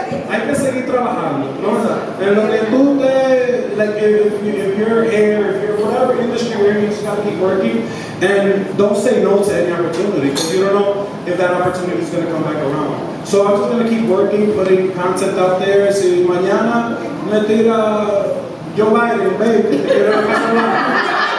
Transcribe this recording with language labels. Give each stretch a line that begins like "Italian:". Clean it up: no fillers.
Spanish: Hay que seguir trabajando, ¿no? En lo que tú
English: like if you're here, if you're whatever industry you're in, you just gotta keep working and don't say no to any opportunity because you don't know if that opportunity is gonna come back around. So I'm just gonna keep working, putting content out there.
Spanish: Si mañana me tira Joe Biden, baby, te quiero la casa blanca.